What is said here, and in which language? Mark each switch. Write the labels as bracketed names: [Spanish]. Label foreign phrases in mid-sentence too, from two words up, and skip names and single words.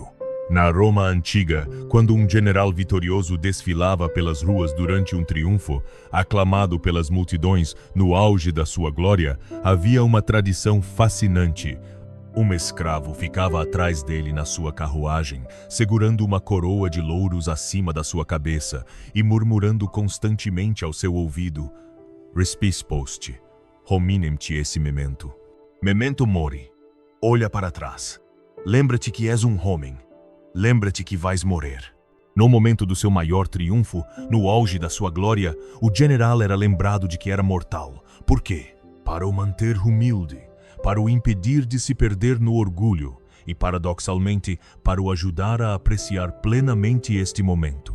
[Portuguese] Na Roma antiga, quando um general vitorioso desfilava pelas ruas durante um triunfo, aclamado pelas multidões no auge da sua glória, havia uma tradição fascinante. Um escravo ficava atrás dele na sua carruagem, segurando uma coroa de louros acima da sua cabeça e murmurando constantemente ao seu ouvido: [Latin] Respis post, hominem te esse memento. Memento mori. [Portuguese] Olha para trás. Lembra-te que és um homem. Lembra-te que vais morrer. No momento do seu maior triunfo, no auge da sua glória, o general era lembrado de que era mortal. Por quê? Para o manter humilde, para o impedir de se perder no orgulho e, paradoxalmente, para o ajudar a apreciar plenamente este momento.